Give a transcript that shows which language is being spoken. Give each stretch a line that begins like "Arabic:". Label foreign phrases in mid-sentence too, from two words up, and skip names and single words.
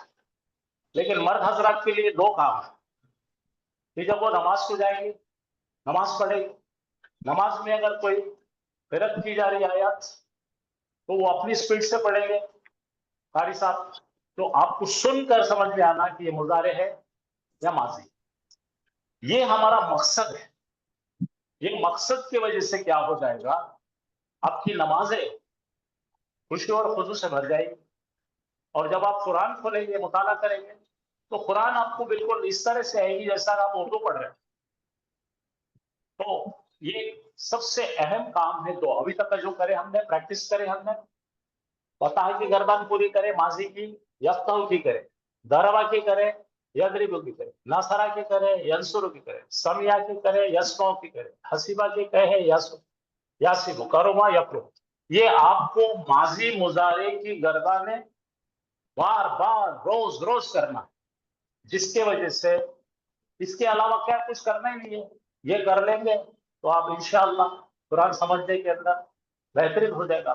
Urdu: لیکن مرد حضرات کے لیے 2 کام ہے کہ جب وہ نماز کو جائیں گے، نماز پڑھیں گے، نماز میں اگر کوئی قرأت کی جا رہی آیات تو وہ اپنی سپیڈ سے پڑھیں گے قاری صاحب، تو آپ کو سن کر سمجھ میں آنا کہ یہ مضارع ہے یا ماضی. یہ ہمارا مقصد ہے. یہ مقصد کی وجہ سے کیا ہو جائے گا، آپ کی نمازیں خوشی اور خضوع سے بھر جائے گی. اور جب آپ قرآن کھولیں گے، مطالعہ کریں گے، تو قرآن آپ کو بالکل اس طرح سے ہے کہ جیسا آپ اردو پڑھ رہے ہیں. تو یہ سب سے اہم کام ہے. تو ابھی تک کا جو کرے ہم نے، پریکٹس کرے ہم نے، فتح کی گردان پوری کرے، ماضی کی, یفتح کی کرے، ضرب کی کرے، یضرب کی کرے، نصر کی کرے، ینصر کی کرے، سمع کی کرے، یسمع کی کرے، حسب کی کہے, یحسب، کرم، یکرم. یہ آپ کو ماضی مضارع کی گردانیں بار بار روز روز کرنا ہے، جس کے وجہ سے اس کے علاوہ کیا کچھ کرنا ہی نہیں ہے. یہ کر لیں گے تو آپ
Arabic: إن شاء الله
Urdu: قرآن سمجھنے کے اندر بہترین ہو جائے گا.